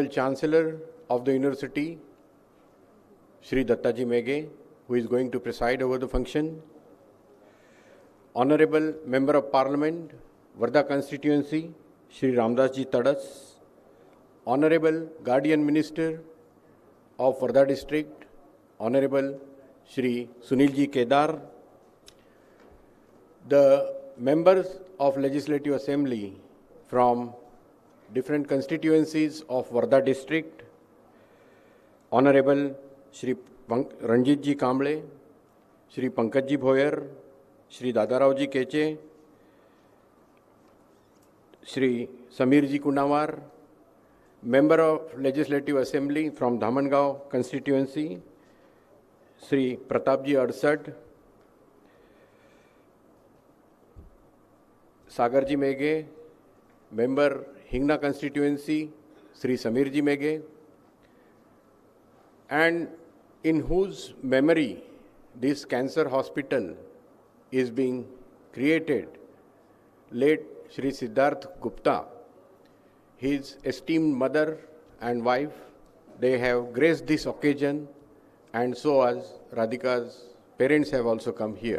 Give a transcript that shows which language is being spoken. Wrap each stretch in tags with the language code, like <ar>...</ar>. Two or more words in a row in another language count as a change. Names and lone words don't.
<en>Chancellor of the University, Shri Dattaji Meghe, who is going to preside over the function, Honorable Member of Parliament, Varda Constituency, Shri Ramdasji Tadas, Honorable Guardian Minister of Varda District, Honorable Shri Sunilji Kedar, the members of Legislative Assembly from different constituencies of Varda district, Honorable Shri Ranjitji Kamble, Shri Pankajji Bhoyer, Shri Dadarauji Keche, Shri Samirji Kunawar, member of Legislative Assembly from Dhamangao constituency, Shri Pratapji Adsad, Sagarji Meghe, member Hingna constituency, Shri Samirji Meghe, and in whose memory this cancer hospital is being created, late Shri Siddharth Gupta, his esteemed mother and wife, they have graced this occasion, and so as Radhika's parents have also come here.</en>